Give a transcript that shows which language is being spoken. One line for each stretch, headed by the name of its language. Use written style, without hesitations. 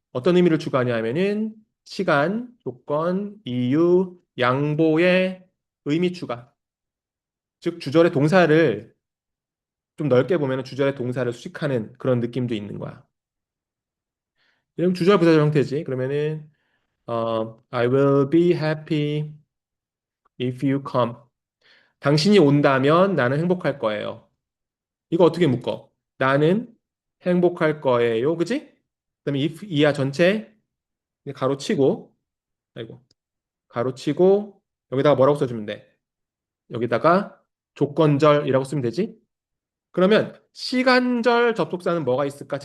Korean: 어떤 의미를 추가하냐면은 시간, 조건, 이유, 양보의 의미 추가. 즉 주절의 동사를 좀 넓게 보면은 주절의 동사를 수식하는 그런 느낌도 있는 거야. 이런 주절 부사절 형태지.
English: 그러면은 I will be happy if you come.
Korean: 당신이 온다면 나는 행복할 거예요. 이거 어떻게 묶어? 나는 행복할 거예요. 그지? 그다음에 if 이하 전체 가로치고 아이고 가로치고 여기다가 뭐라고 써주면 돼? 여기다가 조건절이라고 쓰면 되지? 그러면 시간절 접속사는 뭐가 있을까?